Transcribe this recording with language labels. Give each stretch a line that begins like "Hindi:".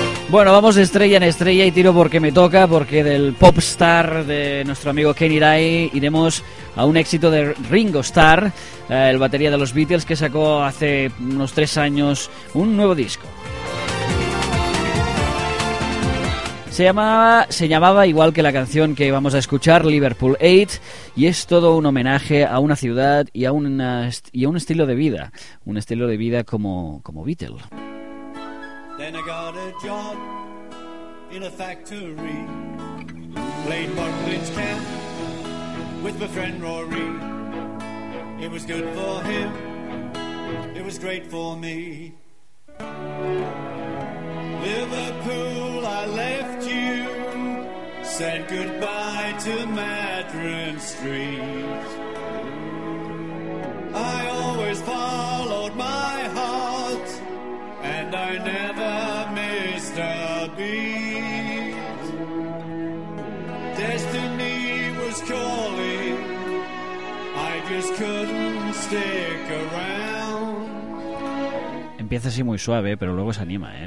Spanish: Bueno, vamos de estrella en estrella y tiro porque me toca, porque del pop star de nuestro amigo Kenny Lai iremos a un éxito de Ringo Starr, el batería de los Beatles, que sacó hace unos 3 años un nuevo disco. Se llamaba igual que la canción que vamos a escuchar, Liverpool 8, y es todo un homenaje a una ciudad y a un estilo de vida, un estilo de vida como Beatle.
English: Then I got a job in a factory, played Bartlett's camp with my friend Rory. It was good for him, it was great for me. Liverpool, I left you, said goodbye to Madron Street. I always followed my heart, and I never missed a beat. Destiny was calling, I just couldn't stick around.
Spanish: Empieza así muy suave, pero luego se anima, ¿eh?